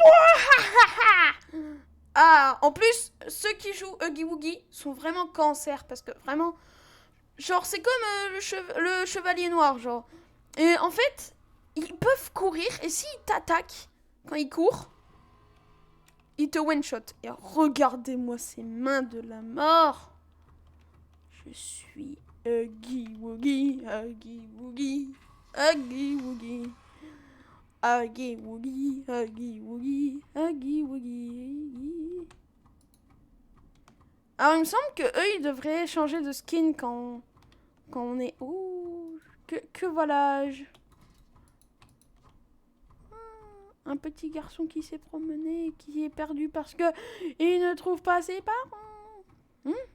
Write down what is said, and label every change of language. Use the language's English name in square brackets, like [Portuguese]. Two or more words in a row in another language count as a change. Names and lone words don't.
[French] Ah, en plus, ceux qui jouent Huggy Wuggy sont vraiment cancer parce que vraiment, genre, c'est comme le chevalier noir, genre. Et en fait, ils peuvent courir et s'ils t'attaquent quand ils courent, ils te one-shot. Et regardez-moi ces mains de la mort. Je suis Huggy Wuggy, Huggy Wuggy, Huggy Wuggy. Huggy Wuggy, Huggy Wuggy, Huggy Wuggy. Alors il me semble que eux ils devraient changer de skin quand on est... Oh, que voilà-je. Un petit garçon qui s'est promené et qui est perdu parce que il ne trouve pas ses parents.